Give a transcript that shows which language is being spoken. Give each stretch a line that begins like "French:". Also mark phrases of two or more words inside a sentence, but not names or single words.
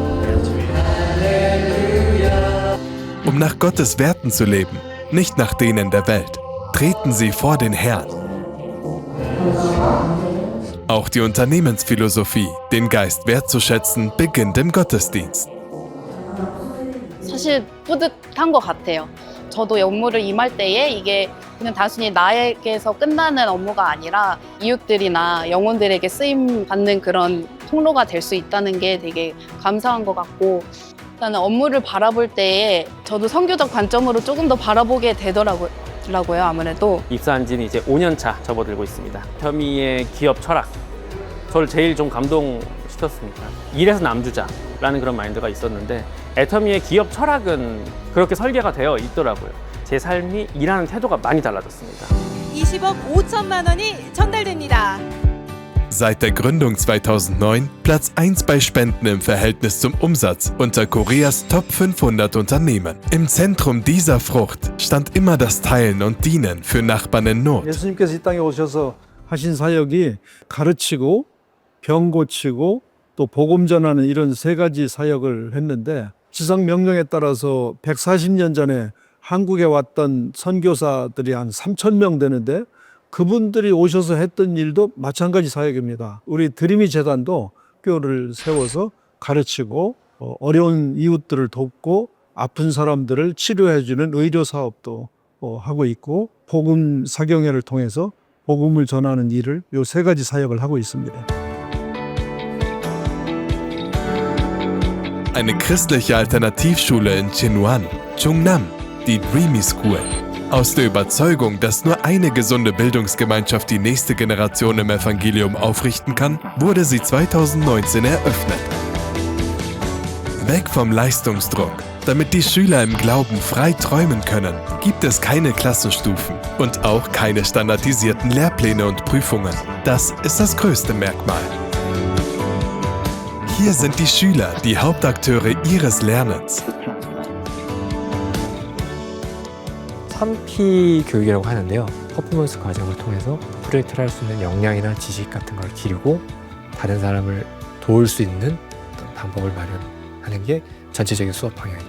German: Um nach Gottes Werten zu leben, nicht nach denen der Welt, treten sie vor den Herrn. Auch die Unternehmensphilosophie, den Geist wertzuschätzen, beginnt im Gottesdienst.
Korean: 사실 뿌듯한 것 같아요. 저도 업무를 임할 때에 이게 그냥 단순히 나에게서 끝나는 업무가 아니라 이웃들이나 영혼들에게 쓰임 받는 그런 통로가 될 수 있다는 게 되게 감사한 것 같고, 일단은 업무를 바라볼 때에 저도 선교적 관점으로 조금 더 바라보게 되더라고요. 아무래도 입사한 지는 이제 5년 차 접어들고 있습니다. 터미의 기업 철학, 저를 제일 좀 감동시켰습니다. 일에서 남주자라는 그런 마인드가 있었는데 애터미의 기업 철학은 그렇게 설계가 되어 있더라고요. 제 삶이 일하는 태도가 많이 달라졌습니다. 20억 5천만 원이 전달됩니다.
German: Seit der Gründung 2009 Platz 1 bei Spenden im Verhältnis zum Umsatz unter Koreas Top 500 Unternehmen. Im Zentrum dieser Frucht stand immer das Teilen und Dienen für Nachbarn in Not.
Korean: 예수님께서 이 땅에 오셔서 하신 사역이 가르치고 병 고치고 또 복음 전하는 이런 세 가지 사역을 했는데, 지상 명령에 따라서 140년 전에 한국에 왔던 선교사들이 한 3,000명 되는데 그분들이 오셔서 했던 일도 마찬가지 사역입니다. 우리 드림이 재단도 학교를 세워서 가르치고 어려운 이웃들을 돕고 아픈 사람들을 치료해주는 의료 사업도 하고 있고, 복음 사경회를 통해서 복음을 전하는 일을 요 세 가지 사역을 하고 있습니다.
German: Eine christliche Alternativschule in Chinwon, Chungnam, die Dreamy School. Aus der Überzeugung, dass nur eine gesunde Bildungsgemeinschaft die nächste Generation im Evangelium aufrichten kann, wurde sie 2019 eröffnet. Weg vom Leistungsdruck. Damit die Schüler im Glauben frei träumen können, gibt es keine Klassenstufen und auch keine standardisierten Lehrpläne und Prüfungen. Das ist das größte Merkmal. Hier sind die Schüler, die Hauptakteure ihres Lernens.
Korean: 3P 교육이라고 하는데요. 퍼포먼스 과정을 통해서 프로젝트를 할 수 있는 역량이나 지식 같은 걸 기르고 다른 사람을 도울 수 있는 어떤 방법을 마련하는 게 전체적인 수업 방향입니다.